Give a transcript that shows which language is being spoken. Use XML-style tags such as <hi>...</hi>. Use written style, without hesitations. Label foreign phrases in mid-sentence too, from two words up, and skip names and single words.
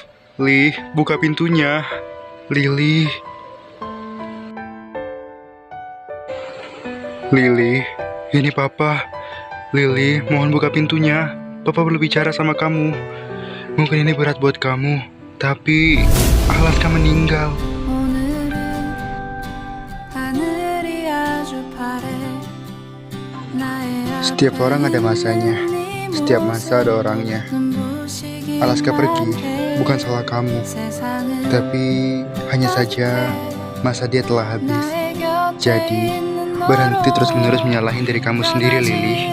<id>Li, buka pintunya. Lily. Lily, ini papa. Lily, mohon buka pintunya. Papa perlu bicara sama kamu. Mungkin ini berat buat kamu, tapi Alaska meninggal.</id> <ko>오늘은 하늘이 아주 파래 나의</ko> <id>Setiap orang ada masanya. Setiap masa ada orangnya. Alaska pergi, bukan salah kamu. Tapi hanya saja masa dia telah habis. Jadi berhenti terus-menerus menyalahin diri kamu sendiri, Lily.</id>